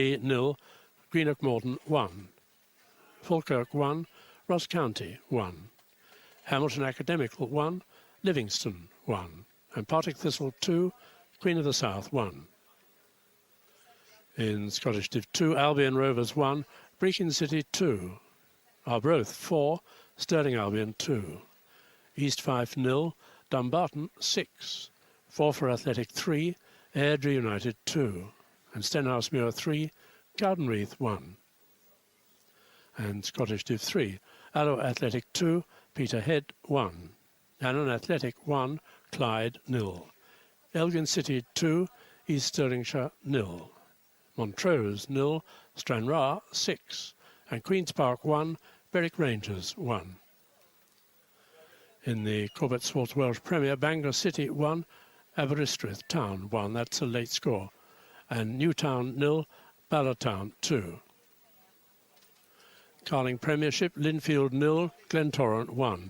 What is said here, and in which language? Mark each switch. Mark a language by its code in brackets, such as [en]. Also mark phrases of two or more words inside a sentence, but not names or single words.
[en] Dundee 0, Greenock Morton 1. Falkirk 1. Ross County 1. Hamilton Academical 1. Livingston 1. And Partick Thistle 2. Queen of the South 1. In Scottish Div 2, Albion Rovers 1. Brechin City 2. Arbroath 4. Stirling Albion 2. East Fife 0. Dumbarton 6. Forfar Athletic 3. Airdrie United 2. And Stenhousemuir 3. Cowdenreath 1. And Scottish Div 3, Alloa Athletic 2, Peterhead 1. Annan Athletic 1, Clyde 0. Elgin City 2, East Stirlingshire 0. Montrose 0, Stranraer 6. And Queen's Park 1, Berwick Rangers 1. In the Corbett Sports Welsh Premier, Bangor City 1, Aberystwyth Town 1. That's a late score. And Newtown 0, Ballartown 2. Carling Premiership, Linfield 0, Glentorrent 1.